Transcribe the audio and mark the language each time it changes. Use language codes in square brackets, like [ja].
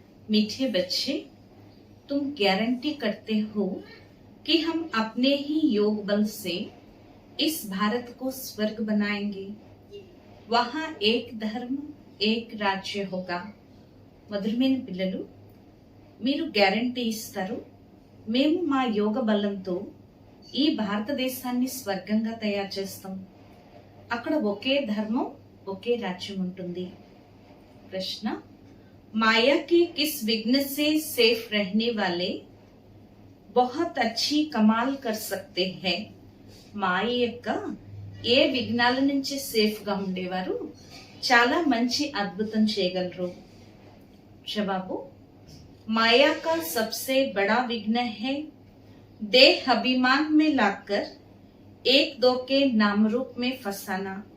[hi] मीठे बच्चे, तुम गारंटी करते हो कि हम अपने ही योग बल से इस भारत को स्वर्ग बनाएंगे। वहां एक धर्म एक राज्य होगा। [te] మధురమైన పిల్లలు, మీరు గ్యారంటీ ఇస్తారు, మేము మా యోగ బలంతో ఈ భారతదేశాన్ని స్వర్గంగా తయారు చేస్తాం. అక్కడ ఒకే ధర్మం ఒకే రాజ్యం ఉంటుంది. [hi] ప్రశ్న, माया के किस विघ्न से सेफ रहने वाले बहुत अच्छी कमाल कर सकते हैं? [te] మాయ యొక్క ఏ విఘ్నాల నుంచి సేఫ్ గా ఉండేవారు చాలా మంచి అద్భుతం చేయగలరు? [hi] जवाबो, माया का सबसे बड़ा विघ्न है देह अभिमान में लाकर एक दो के नाम रूप में फसाना.